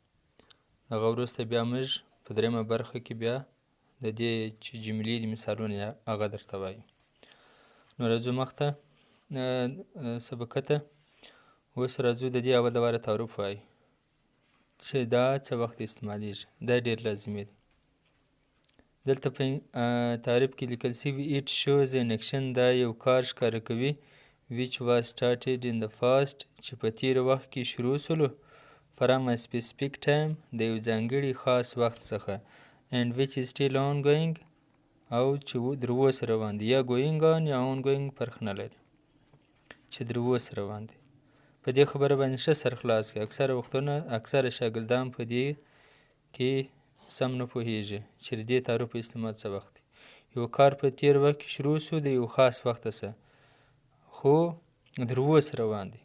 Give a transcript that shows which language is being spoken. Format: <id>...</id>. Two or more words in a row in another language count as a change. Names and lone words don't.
<ps>هغه وروسته بیا موږ په دریمه برخه کې بیا د دې چې جملې دي مثالونه هغه درته وایو. نو راځو مخته سبقه ته. اوس راځو د دې اول لپاره تعارف وایو چې دا څه وخت استعمالیږي. دا ډېر لازمي دی. دلته په تعریف کې لیکل شوي</ps> <en>it shows an action،</en> <ps>دا یو کار ښکاره کوي</ps> <en>which was started in the past،</en> <ps>چې په تیر وخت کې شروع سولو</ps> <en>from a specific time،</en> <ps>د یو ځانګړي خاص وخت څخه،</ps> <en>and which is still ongoing،</en> <ps>او چې در اوسه روان دی. یا</ps> <en>going on</en> <ps>یا ongoing فرق نه لري، چې در اوسه روان دی. په دې خبره باندې ښه سر خلاص کړئ. اکثره وختونه اکثره شاګردان په دې کې سم نه پوهېږي چې د دې تعارف استعمال څه وخت دی. یو کار په تیر وخت کې شروع سو د یو خاص وخته څخه، خو در اوسه روان دی.</ps>